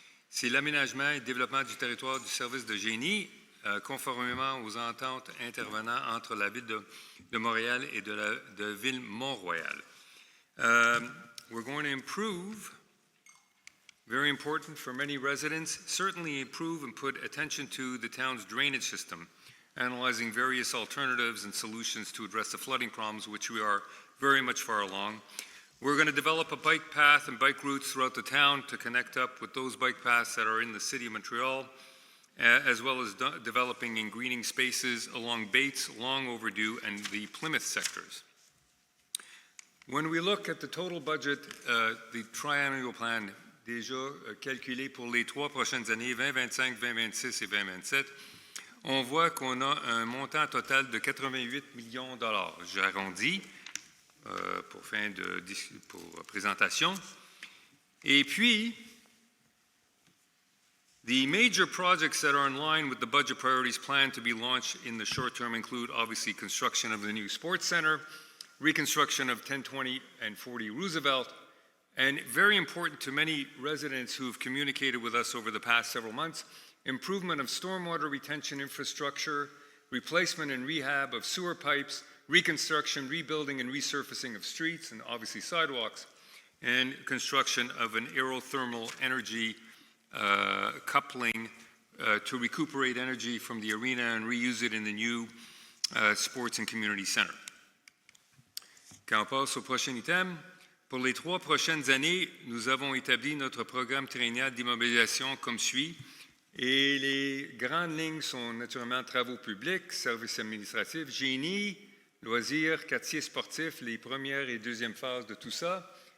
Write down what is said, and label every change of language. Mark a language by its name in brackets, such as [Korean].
[French] C'est l'aménagement et le développement du territoire du service de génie, conformément aux ententes intervenant entre la Ville de Montréal et de Ville Mont-Royal. [English] We're going to improve, very important for many residents, certainly improve and put attention to the town's drainage system, analyzing various alternatives and solutions to address the flooding problems, which we are very much far along. We're going to develop a bike path and bike routes throughout the town to connect up with those bike paths that are in the City of Montreal, as well as developing and greening spaces along Bates, long overdue, and the Plymouth sectors. When we look at the total budget, the triennial plan [French] déjà calculé pour les 3 prochaines années, 2025, 2026 et 2027, on voit qu'on a un montant total de 88 millions de dollars. J'arrondis pour présentation. Et puis, [English] the major projects that are in line with the budget priorities planned to be launched in the short term include, obviously, construction of the new sports center, reconstruction of 1020 and 40 Roosevelt, and very important to many residents who have communicated with us over the past several months, improvement of stormwater retention infrastructure, replacement and rehab of sewer pipes, reconstruction, rebuilding, and resurfacing of streets, and obviously sidewalks, and construction of an aerothermal energy coupling to recuperate energy from the arena and reuse it in the new sports and community center. [French] Quand on passe au prochain item, pour les 3 prochaines années, nous avons établi notre programme triennal d'immobilisation comme suit. Et les grandes lignes sont naturellement travaux publics, services administratifs, génie, loisirs, quartiers sportifs, les premières et deuxièmes phases de tout ça.